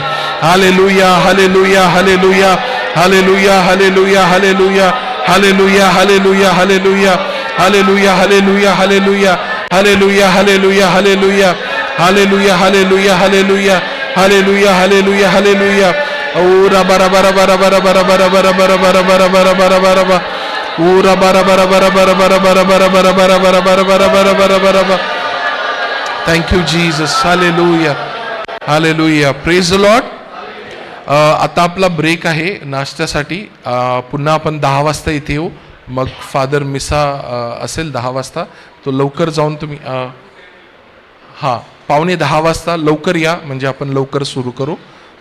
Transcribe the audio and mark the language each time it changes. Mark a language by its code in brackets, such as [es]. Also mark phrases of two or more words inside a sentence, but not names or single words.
[en] हालेलुया, हालेलुया, हालेलुया, हालेलुया, हालेलुया, हालेलुया, हालेलुया, हालेलुया, हालेलुया, हालेलुया हालेलुया हालेलुया हालेलुया हालेलुया हालेलुया हालेलुया हालेलुया हालेलुया हालेलुया हालेलुया हालेलुया ऊरा bara bara bara bara bara bara bara bara bara bara bara bara bara bara ऊरा bara bara bara bara bara bara bara bara bara bara bara bara bara bara bara bara. Thank you Jesus. Hallelujah. Hallelujah. Praise the Lord. [mr] आता आपला ब्रेक आहे नाश्त्यासाठी. पुन्हा आपण 10 वाजता इथे येऊ. मग फादर मिसा असेल 10 वाजता. तो लवकर जाऊन तुम्ही हां 9:15 वाजता लवकर या म्हणजे आपण लवकर सुरू करू.